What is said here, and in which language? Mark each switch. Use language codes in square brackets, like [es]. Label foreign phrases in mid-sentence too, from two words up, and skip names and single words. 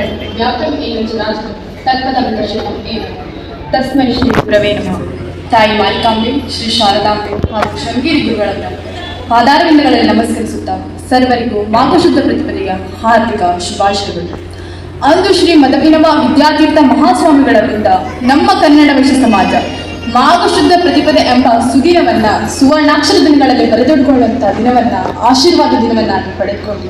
[sa] ವ್ಯಾಪ್ತಂ ಏನ ಚರಾಚರಂ ತತ್ಪದಂ ದರ್ಶನಂ ಏನ ತಸ್ಮೈ ಶ್ರೀ ಗುರವೇ ನಮಃ. [kn] ತಾಯಿ ಮಾಲಿಕಾಂಬೆ, ಶ್ರೀ ಶಾರದಾಂಬೆ ಹಾಗೂ ಶೃಂಗೇರಿ ಗುರುಗಳನ್ನು ಪಾದಾರವಿಂದಗಳಲ್ಲಿ ನಮಸ್ಕರಿಸುತ್ತಾ ಸರ್ವರಿಗೂ ಮಾಘಶುದ್ಧ ಪ್ರತಿಪದೆಯ ಹಾರ್ದಿಕ ಶುಭಾಶಯಗಳು. ಅಂದು ಶ್ರೀ ಮದವಿನವ ವಿದ್ಯಾತೀರ್ಥ ಮಹಾಸ್ವಾಮಿಗಳವರಿಂದ ನಮ್ಮ ಕನ್ನಡ ವೈಶ್ಯ ಸಮಾಜ ಮಾಘಶುದ್ಧ ಪ್ರತಿಪದೆ ಎಂಬ ಸುದಿನವನ್ನ ಸುವರ್ಣಾಕ್ಷರ ದಿನಗಳಲ್ಲಿ ಬರೆದೊಡ್ಕೊಳ್ಳುವಂತಹ ದಿನವನ್ನ ಆಶೀರ್ವಾದ ದಿನವನ್ನಾಗಿ ಪಡೆದುಕೊಂಡಿದೆ.